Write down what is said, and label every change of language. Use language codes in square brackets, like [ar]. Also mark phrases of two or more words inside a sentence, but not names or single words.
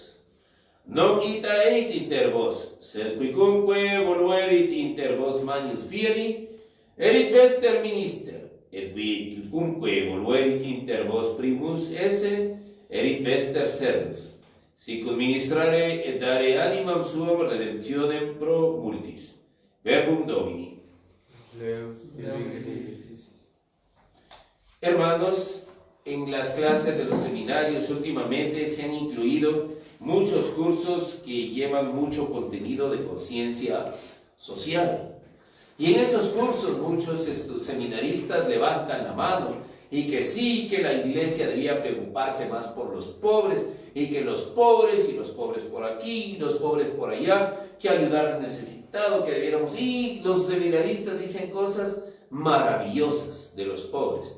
[la] Non ita eit inter vos, sed quicumque voluerit inter vos magnus fieri, erit vester minister, et quicumque voluerit inter vos primus esse, erit vester servus, sic ministrare et dare animam suam redemptionem pro multis. Verbum Domini. [es] Hermanos, en las clases de los seminarios últimamente se han incluido muchos cursos que llevan mucho contenido de conciencia social. Y en esos cursos muchos seminaristas levantan la mano y que sí, que la iglesia debía preocuparse más por los pobres y que los pobres y los pobres por aquí y los pobres por allá, que ayudar al necesitado, que debiéramos, y los seminaristas dicen cosas maravillosas de los pobres.